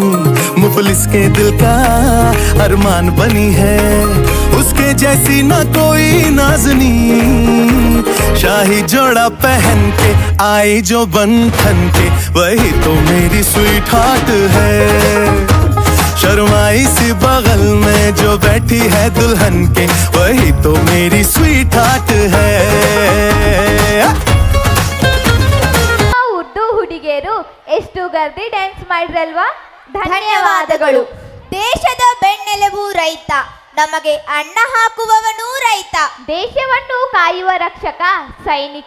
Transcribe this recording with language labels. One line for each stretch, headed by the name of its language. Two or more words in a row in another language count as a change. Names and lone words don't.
Hindi: मुफलिस के दिल का अरमान बनी है, उसके जैसी ना कोई नाज़नीन। शाही जोड़ा पहन के आई जो बंधन के, वही तो मेरी स्वीट हार्ट है। शर्माई सी बगल में जो बैठी है दुल्हन के, वही तो मेरी स्वीट हार्ट है।
Kannada: ಉರ್ದು ಹುಡುಗಿಯರು ಎಷ್ಟು ಗರ್ದಿ ಡ್ಯಾನ್ಸ್ ಮಾಡಿದ್ರಲ್ವಾ? ಧನ್ಯವಾದಗಳು. ದೇಶದ ಬೆನ್ನೆಲುಬು ರೈತ, ನಮಗೆ ಅನ್ನ ಹಾಕುವವನು ರೈತ. ದೇಶವನ್ನು ಕಾಯುವ ರಕ್ಷಕ ಸೈನಿಕ.